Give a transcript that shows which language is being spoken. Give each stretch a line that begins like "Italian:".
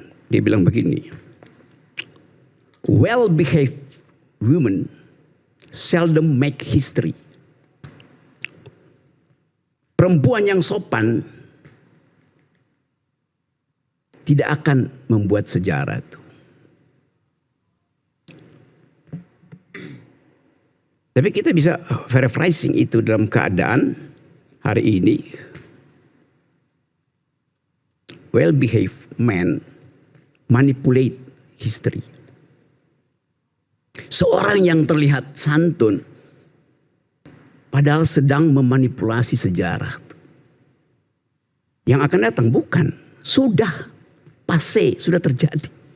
Indonesian: Dia bilang begini,
English: well behaved women seldom make history.
Indonesian: Perempuan yang sopan tidak akan membuat sejarah itu. Tapi kita bisa paraphrasing itu dalam keadaan hari ini.
English: Well behaved men manipulate history.
Indonesian: Seorang yang terlihat santun padahal sedang memanipulasi sejarah. Yang akan datang bukan, sudah passé, sudah terjadi.